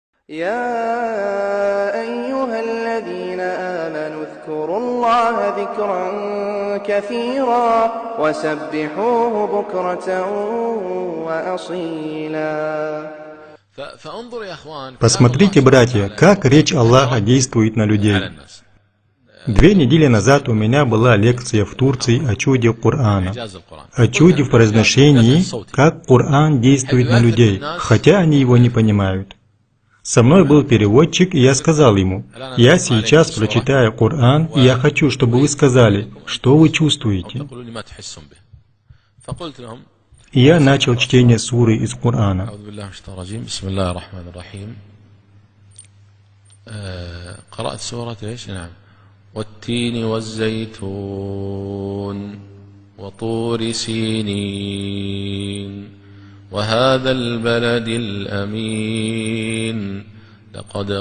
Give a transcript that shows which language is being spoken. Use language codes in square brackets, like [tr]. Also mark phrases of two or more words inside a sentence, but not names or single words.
[ar] يا أيها الذين آمنوا اذكروا الله ذكرا كثيرا وسبحوه بكرة وأصيلا. [ru] Посмотрите, братья, как речь Аллаха действует на людей. 2 недели назад у меня была лекция в Турции о чуде Корана, о чуде в произношении, как Коран действует на людей, хотя они его не понимают. Со мной был переводчик, и я сказал ему: «Я сейчас прочитаю Коран, и я хочу, чтобы вы сказали, что вы чувствуете». И я начал чтение суры из Корана. [ar] والتين والزيتون وطور سينين وهذا البلد الأمين لقد